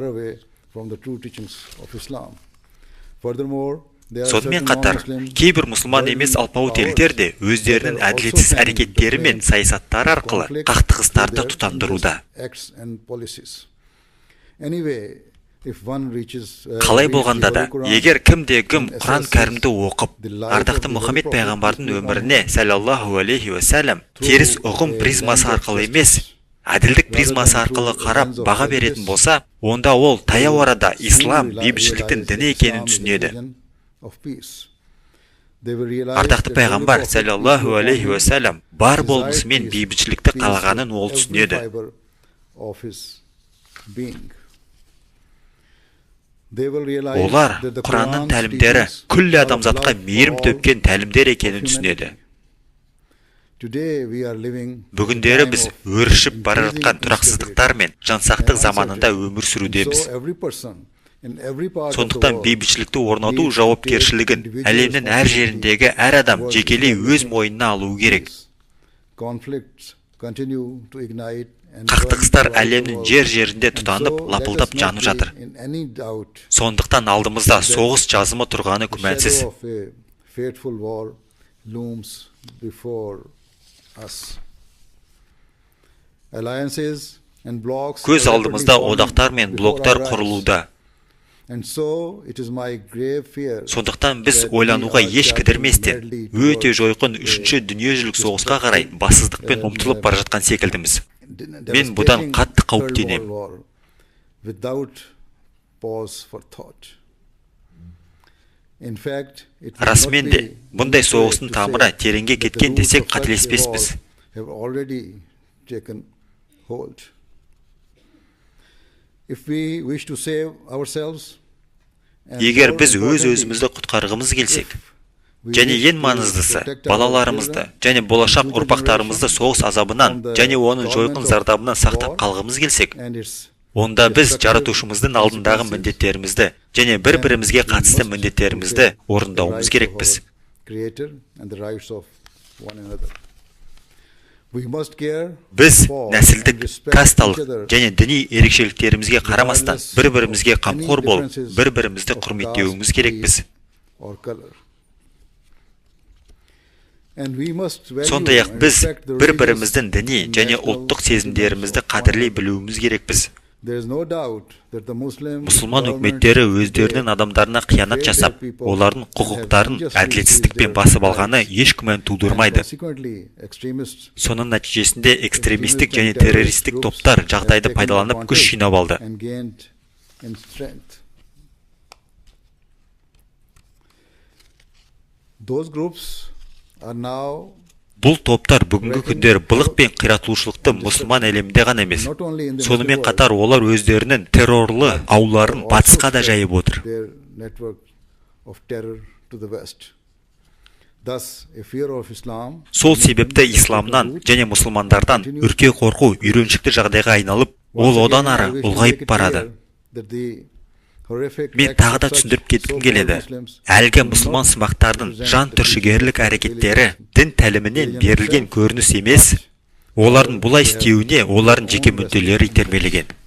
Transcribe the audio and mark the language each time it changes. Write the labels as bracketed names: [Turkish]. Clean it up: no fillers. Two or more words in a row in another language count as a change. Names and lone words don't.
[Kazakh] Сонымен қатар, кейбір мұсылман емес алпауыт елдер де өздерінің әділетсіз әрекеттері мен саясаттары арқылы қақтығыстарды тұтандыруда. Қалай болғанда да, егер кімде-кім Құран кәрімді оқып, ардақты Мұхаммед пайғамбардың өміріне [Arabic] صلى الله عليه وسلم [Kazakh] теріс ұғым призмасы арқылы емес, әділдік призмасы арқылы қарап баға беретін болса, онда ол таяу арада ислам бейбітшіліктің діні екенін түсінеді. Ардақты пайғамбар [Arabic] صلى الله عليه وسلم [Kazakh] бар болмысымен бейбітшілікті қалағанын ол түсінеді. Олар Құранның тәлімдері күллі адамзатқа мейірім төккен тәлімдер екенін түсінеді. Бүгіндері біз өршіп бара жатқан тұрақсыздықтар мен жансақтық заманында өмір сүрудеміз. Сондықтан бейбітшілікті орнату жауапкершілігін әлемнің әр жеріндегі әр адам жекелей өз мойнына алуы керек. [English] continue to ignite and [Kazakh] Қақтығыстар [English] burn throughout the [Kazakh] әлемнің [English] world. [Kazakh] жер-жерінде [English] And [Kazakh] тұтанып, [English] so, let [Kazakh] лапылдап [English] us [Kazakh] жанып [English] not [Kazakh] жатыр. [English] be in any doubt [Kazakh] Сондықтан алдымызда соғыс жазымы тұрғаны [English] the [Kazakh] күмәнсіз. [English] shadow of a fateful war looms before us. Alliances and blocks [Kazakh] Көз [English] are [Kazakh] алдымызда [English] rapidly [Kazakh] одақтар [English] forming [Kazakh] мен [English] before [Kazakh] блоктар [English] our eyes. [Kazakh] құрылуда. [English] And so it is my grave fear [Kazakh] Сондықтан біз [English] that we [Kazakh] ойлануға [English] are [Kazakh] еш [English] charging [Kazakh] кідірместен [English] madly [Kazakh] өте [English] towards [Kazakh] жойқын [English] a [Kazakh] үшінші дүниежүзілік соғысқа қарай бассыздықпен ұмтылып бара жатқан секілдіміз. Мен бұдан [English] devastating [Kazakh] қатты [English] third [Kazakh] қауіптенемін. [English] world war without pause for thought. In fact, it would [Kazakh] Расымен [English] not [Kazakh] де, [English] be [Kazakh] бұндай [English] incorrect [Kazakh] соғыстың [English] to [Kazakh] тамыры [English] say [Kazakh] тереңге [English] that the [Kazakh] кеткен [English] roots [Kazakh] десек [English] of such a [Kazakh] қателеспеспіз. [English] war have already taken hold. If we wish to save ourselves and [Kazakh] Егер [English] more [Kazakh] біз [English] importantly, [Kazakh] өзімізді құтқарғымыз келсек, [English] we [Kazakh] және [English] wish [Kazakh] ең [English] to [Kazakh] маңыздысы [English] protect our [Kazakh] балаларымызды [English] children [Kazakh] және болашақ [English] and future [Kazakh] ұрпақтарымызды [English] generations [Kazakh] соғыс азабынан [English] from the [Kazakh] және оның жойқын [English] torment of [Kazakh] зардабынан сақтап [English] war [Kazakh] қалғымыз келсек, [English] and its [Kazakh] онда біз [English] destructive [Kazakh] жаратушымыздың алдындағы [English] consequences [Kazakh] міндеттерімізді және бір-бірімізге қатысты міндеттерімізді орындауымыз керекпіз. [English] Creator and the rights of one another. We must care [Kazakh] Біз [English] for and [Kazakh] нәсілдік, [English] respect [Kazakh] касталық [English] each other [Kazakh] және діни ерекшеліктерімізге қарамастан бір-бірімізге қамқор болып, бір-бірімізді құрметтеуіміз керекпіз. [English] or color. And we must value [Kazakh] Сондай-ақ [English] and [Kazakh] біз [English] respect the [Kazakh] бір-біріміздің [English] religious [Kazakh] діни [English] and [Kazakh] және [English] national [Kazakh] ұлттық сезімдерімізді [English] sentiments of [Kazakh] қадірлей [English] one [Kazakh] білуіміз керекпіз. [English] another. There is no doubt that the Muslim [Kazakh] Мұсылман [English] governments [Kazakh] үкіметтері [English] today [Kazakh] өздерінің адамдарына қиянат [English] fail [Kazakh] жасап, [English] their people [Kazakh] олардың [English] and [Kazakh] құқықтарын [English] have unjustly [Kazakh] әділетсіздікпен [English] seized [Kazakh] басып [English] their [Kazakh] алғаны [English] rights. [Kazakh] еш күмән [English] And [Kazakh] тудырмайды. [English] consequently, extremists [Kazakh] Соның нәтижесінде экстремистік [English] and [Kazakh] және [English] terrorist [Kazakh] террористік [English] groups [Kazakh] топтар [English] have [Kazakh] жағдайды [English] taken [Kazakh] пайдаланып күш [English] advantage [Kazakh] жинап алды. [English] and gained in strength. Those groups are now [Kazakh] Бұл топтар бүгінгі күндері былық пен қиратушылықты мұсылман әлемінде ғана емес, [English] not only in the [Kazakh] сонымен [English] Muslim [Kazakh] қатар олар өздерінің террорлы ауларын батысқа да жайып отыр. [English] their network of terror to the West. Thus, a fear of Islam [Kazakh] Сол себепті исламнан және мұсылмандардан үрке қорқу үйреншікті жағдайға айналып, ол одан ары ұлғайып барады. Мен тағы да түсіндіріп кеткім келеді. Әлгі мұсылман сымақтардың жан түршігерлік әрекеттері дін тәлімінен берілген көрініс емес, олардың бұлай істеуіне олардың жеке мүдделері итермелеген.